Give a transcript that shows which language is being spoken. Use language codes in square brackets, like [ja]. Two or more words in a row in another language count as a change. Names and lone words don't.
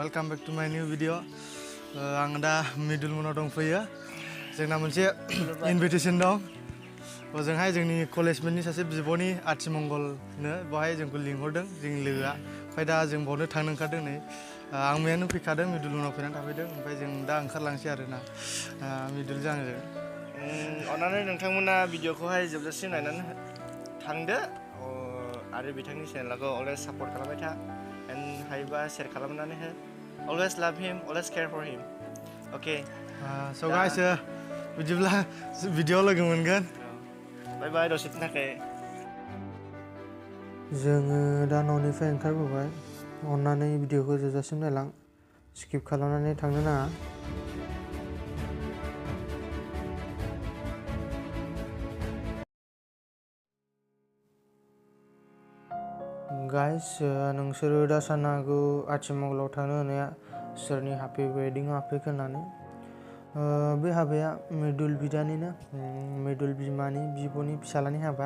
[en] back to my new video. [brx] आं दा मिडल मोनाव दंफैयो जोंना मोनसे इनभिटेसन दं ओजोंहाय जोंनि कलेजमेटनि सासे बिब'नि आथिमंगलनो बहाय जोंखौ लिंहरदों जोंनि लोगोआ ओमफ्राय दा जों बावनो थांनो ओंखारदों नै आं मैयानो फैखादों मिडल मोनाव फैनानै थाफैदों ओमफ्राय जों दा ओंखारलांसै आरोना मिडलजों आंजों अन्नानै नोंथांमोना भिडिअखौहाय जोबजासिम नायनानै थांदो आरो बिथांनि चेनेलखौ [en] always support [brx] खालामबाय था एन्ड हायोबा शेयार खालामनानै हो [en] always love him always care for him okay so guys [brx] बिदिब्ला भिडिअआव लोगो मोनगोन [en] bye bye [brx] दसेनि थाखाय जोङो दा न'निफ्राय ओंखारबोबाय अन्नानै भिडिअखौ जोबजासिम नायलां स्किप खालामनानै थांनो नाङा गाइस नोंसोरो दा साननो हागौ आथिमंगलाव थांनो होनाया सोरनि [en] happy weddingआव [brx] हाबफैखो होननानै बे हाबाया मिडल बिदानिनो मिडल बिमानि बिब'नि फिसालानि हाबा